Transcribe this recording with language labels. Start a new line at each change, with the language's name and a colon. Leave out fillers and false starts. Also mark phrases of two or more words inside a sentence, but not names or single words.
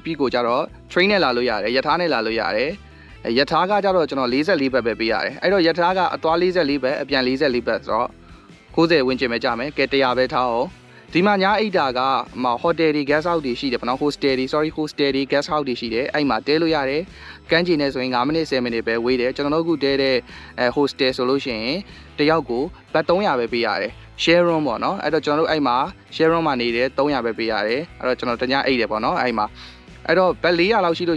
Burmese: ပြီးကိုကြတော့ train နဲ့လာလို့ရတယ်ယထာနဲ့လာလို့ရတယ်ယထာကကြတော့ကျွန်တော်44ဘတ်ပဲပေးရတယ်အဲ့တော့ယထာကအသွား44ဘတ်အပြန်44ဘတ်ဆိုတော့ 90ဝန်းကျင်ပဲကြမယ်ကဲ100ပဲထားအောင်ဒီမှာညာအိတ်တာကဟိုတယ်တွေ
English: guest house
Burmese: တွေရှိတယ်ဗောနော် hostel တွေ hostel တွေ
English: guest house
Burmese: တွေရှိတယ်အဲ့မှာတဲလို့ရတယ်ကမ်းခြေနဲ့ဆိုရင်9မိနစ်10မိနစ်ပဲဝေးတယ်ကျွန်တော်တို့အခုတဲတဲ့hostel ဆိုလို့ရှိရင်တ ယောက်ကိုဘတ်300ပဲပေးရတယ်
English: share room
Burmese: ပေါ့နော်အဲ့တော့ကျွန်တော်တို့အဲ့မှာ
English: share room
Burmese: မှာနေတယ်300ပဲပေးရတယ်အဲ့တော့ကျွန်တော်တညအိတ်တယ်ပေါ့နော်အဲ့မှာအဲ့တော့ဘတ်400လောက်ရှိလို့